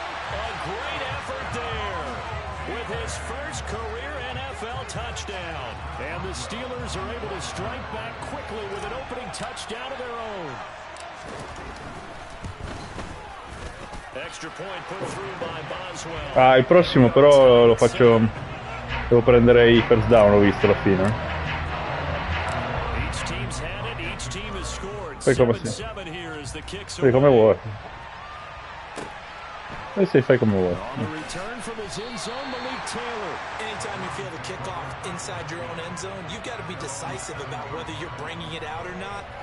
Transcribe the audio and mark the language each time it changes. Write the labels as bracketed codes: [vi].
[en] A great effort there with his first career NFL touchdown. And the Steelers are able to strike back quickly with an opening touchdown of their own. Extra point put through by Boswell. [it] Ah, il prossimo però lo faccio. Devo prendere i first down, l'ho visto alla fine. [en] Each team's had it, each team has scored. [it] Poi come [en] 7-7 here as the kicks [it] Fai come vuoi. Sì, fai come vuoi. [en] On the return from his end zone, Malik Taylor. Anytime you feel the kickoff inside your own end zone, you've got to be decisive about whether you're bringing it out or not.